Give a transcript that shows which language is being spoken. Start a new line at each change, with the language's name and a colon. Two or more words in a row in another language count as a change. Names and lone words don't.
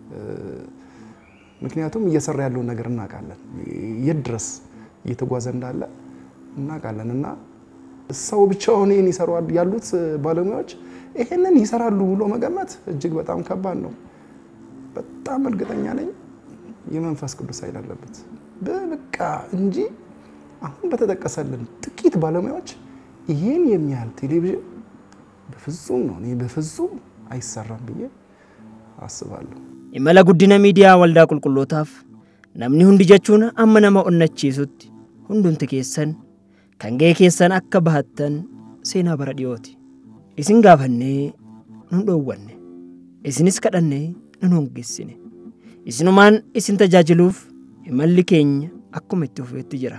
Amharic: ምክንያቱም እየሰራ ያለው ነገር እናቃለን የድረስ እየተጓዘ እንዳለ እናቃለንና ሰው ብቻውን ይሄን ይሰራሉ ያሉት ባለሙያዎች ይሄንን ይሰራሉ ብሎ መገመት እጅግ በጣም ከባድ ነው። በጣም እርግጠኛ ነኝ የመንፈስ ቅዱስ ኃይል አለበት በቃ እንጂ አሁን በተጠቀሰልን ጥቂት ባለሙያዎች ይሄን የሚያህል ቴሌቪዥን በፍጹም ነው በፍጹም አይሰራም ብዬ አስባለሁ።
Oromo: imala guddina miidiyaa waldaa qulqullootaaf namni hundi jechuun amma nama onnachiisutti hundumti keessan kan ga'ee keessan akka bahattan seenaa bara dhiyooti. Isin gaafannee nun dhoowwanne isinis kadhannee nun hongeessine isinumaan isin tajaajiluuf imalli keenya akkuma itti fufeetti jira.